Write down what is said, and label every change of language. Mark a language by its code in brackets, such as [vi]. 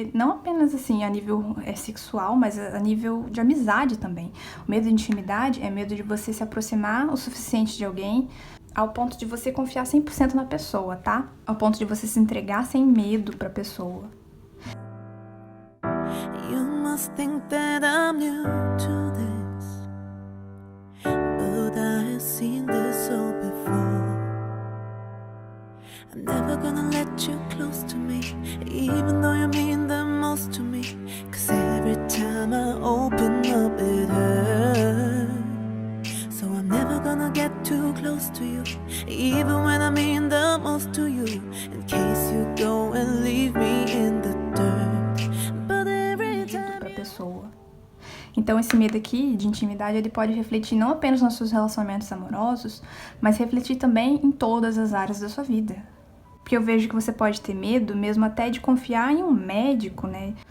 [pt] Não apenas, assim, a nível sexual, mas a nível de amizade também. O medo da intimidade é medo de você se aproximar o suficiente de alguém ao ponto de você confiar 100% na pessoa, tá? Ao ponto de você se entregar sem medo pra pessoa. [en] You must think that I'm new to this, but I have seen this all before. I'm never gonna let you close to me, even though you mean the most to me. 'Cause every time I open up it hurts. So I'm never gonna get too close to you, even when I mean the most to you, in case you go and leave me in the dirt. But every time [pt] pra pessoa. Então esse medo aqui de intimidade, ele pode refletir não apenas nos seus relacionamentos amorosos, mas refletir também em todas as áreas da sua vida. Porque eu vejo que você pode ter medo mesmo até de confiar em um médico, né?